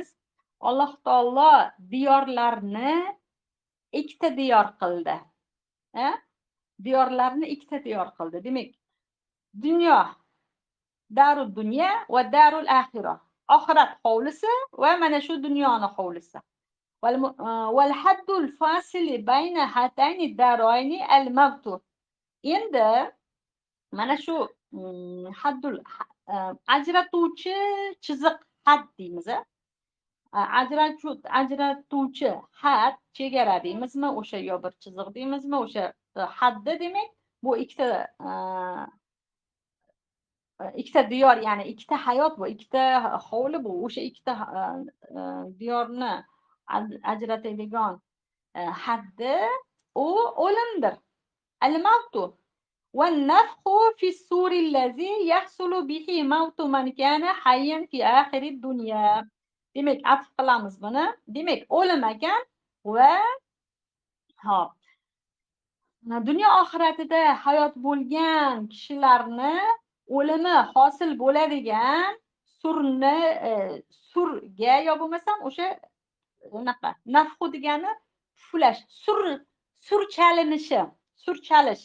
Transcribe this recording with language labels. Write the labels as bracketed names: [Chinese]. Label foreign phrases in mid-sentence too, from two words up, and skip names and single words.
[Uzbek] Alloh taolo diyorlarni ikkita diyor qildi. Diyorlarni ikkita diyor qildi. Demak, dunyo, [Arabic] دار الدنيا ودار الآخرة. [Uzbek] Oxirat hovlisi va mana shu dunyoning hovlisi. [Arabic] والحد الفاصل بين هاتين الدارين الموت. [Uzbek] Endi mana shu haddul ajratuvchi chiziq, had deymiz. Ajratuvchi had, chegara deymizmi, o'sha yo bir chiziq deymizmi, o'sha haddi demak, bu ikkita diyor, ya'ni ikkita hayot bu, ikkita hovli bu, o'sha ikkita diyorni ajratadigan haddi u o'limdir. [Arabic] الموت والنفخ في الصور الذي يحصل به موت من كان حيا في آخر الدنيا. [Uzbek] Demak, atf qilamiz buni. Demak, o'lim ekan va hop, dunyo oxiratida hayot bo'lgan kishilarni o'limi hosil bo'ladigan surga yo bo'lmasam o'sha unaqa nafxu degani puflash, sur chalinishi, sur chalish.